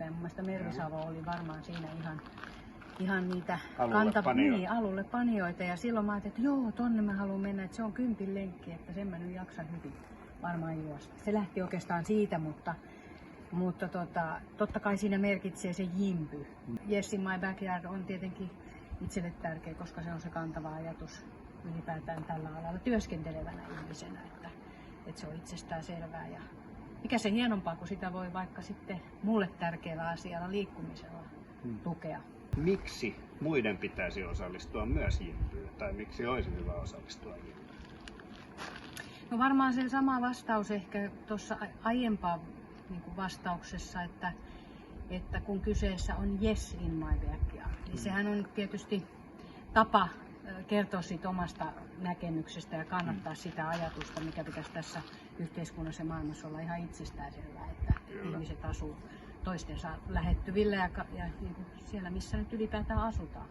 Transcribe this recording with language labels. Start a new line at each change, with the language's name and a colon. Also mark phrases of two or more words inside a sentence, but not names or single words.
Finnish: Ja mun mielestä Mervi Savo oli varmaan siinä ihan niitä alulle panijoita. Ja silloin mä ajattelin, että joo, tonne mä haluan mennä, että se on 10 lenkki, että sen mä nyt jaksan hyvin varmaan juosta. Se lähti oikeastaan siitä, mutta totta kai siinä merkitsee se jimby.
English: Yes in my backyard
Finnish: on tietenkin itselle tärkeä, koska se on se kantava ajatus ylipäätään tällä alalla työskentelevänä ihmisenä, että se on itsestään selvää. Ja mikä se hienompaa, kun sitä voi vaikka sitten mulle tärkeällä asialla liikkumisella tukea. Miksi muiden pitäisi osallistua myös jimbyyn, tai miksi olisi hyvä osallistua jimbyyn? No varmaan se sama vastaus ehkä tuossa aiempaan vastauksessa, että kun kyseessä on
English: yes in my backyard,
Finnish: niin sehän on tietysti tapa kertoa siitä omasta näkemyksestä ja kannattaa sitä ajatusta, mikä pitäisi tässä yhteiskunnassa ja maailmassa olla ihan itsestäänselvää, että ihmiset asuu toistensa lähettyvillä ja niin kuin siellä, missä nyt ylipäätään asutaan.